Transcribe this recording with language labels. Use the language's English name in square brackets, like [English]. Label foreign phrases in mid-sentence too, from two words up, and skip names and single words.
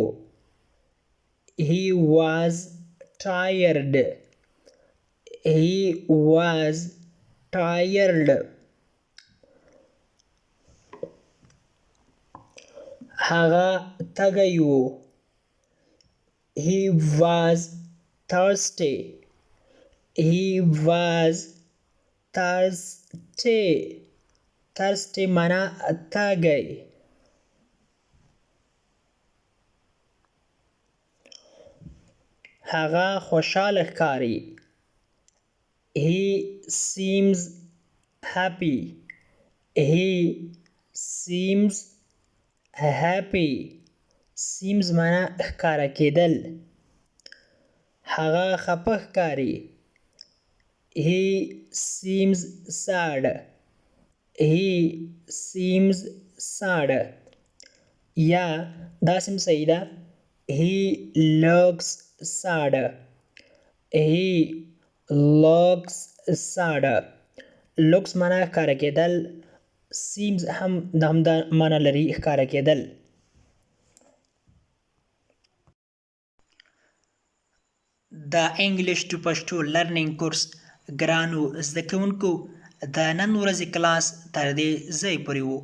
[English] He was tired. He was tired. [Pashto] هغه تږی و. [English] He was thirsty. He was thirsty. [Pashto] thirsty معنا تږی. هغه خوشحاله ښکاري. [English] He seems happy. He seems happy. [Pashto] seems معنا ښکاره کېدل. هغه خفه ښکاري. [English] He seems sad. He seems sad. [Pashto] یا دا سم صحیح ده. [English] He looks sad. He looks sad. [Pashto] looks معنا ښکاره کېدل. seems هم د همدا معنا لري، ښکاره کېدل. د انګلیش ټو پښتو لرنینګ کورس ګرانو زده کوونکو، د نن ورځې کلاس تر دې ځای پورې و.